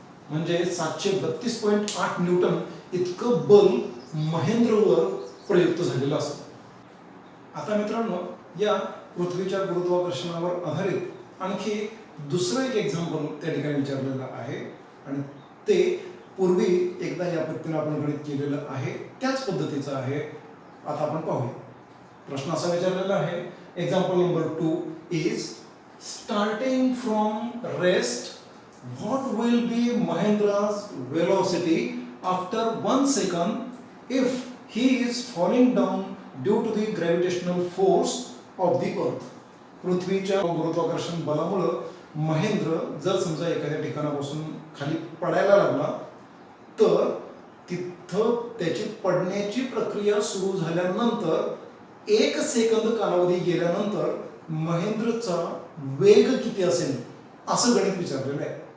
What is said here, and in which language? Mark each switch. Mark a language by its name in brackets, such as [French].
[Marathi] म्हणजे 732.8 न्यूटन इतकं बल महेंद्रवर प्रयुक्त झालेलं असतं. आता मित्रांनो, या पृथ्वीच्या गुरुत्वाकर्षणावर आधारित आणखी दुसरं एक एक्झाम्पल त्या ठिकाणी विचारलेलं आहे आणि ते पूर्वी एकदा या पद्धतीने आपण गणित केलेलं आहे, त्याच पद्धतीचं आहे. आता आपण पाहूया. प्रश्न असा विचारलेला आहे, [English] Example number 2 is starting from rest what will be Mahendra's velocity after 1 second if he is falling down due to the gravitational force of the earth. [Marathi] पृथ्वीच्या गुरुत्वाकर्षण बलामुळे महेंद्र जर समजा एखाद्या ठिकाणापासून खाली पडायला लागला तर तिथं त्याची पडण्याची प्रक्रिया सुरू झाल्यानंतर 1 सेकंद कालावधी गेल्यानंतर महेंद्रचा वेग किती असेल असं गणित विचारलेलं आहे.